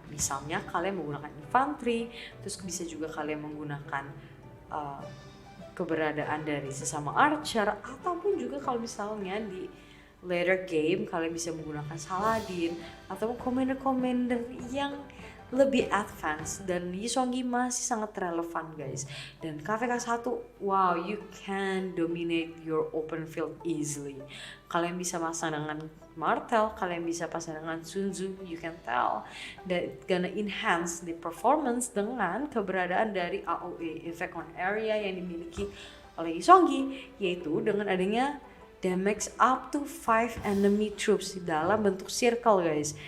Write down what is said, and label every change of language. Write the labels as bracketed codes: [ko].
[id] Misalnya kalian menggunakan infantry, terus bisa juga kalian menggunakan keberadaan dari sesama archer, ataupun juga kalau misalnya di later game kalian bisa menggunakan Saladin atau commander-commander yang lebih advance. Dan Yi Seong-gi masih sangat relevan guys. [en] Dan KVK 1, wow, you can dominate your open field easily. [id] Kalian bisa pasang dengan Martel, kalian bisa pasang dengan Sun Tzu, you can tell that gonna enhance the performance dengan keberadaan dari AOE, effect on area, yang dimiliki oleh Yi Seong-gi, yaitu dengan adanya damage up to 5 enemy troops dalam bentuk circle guys.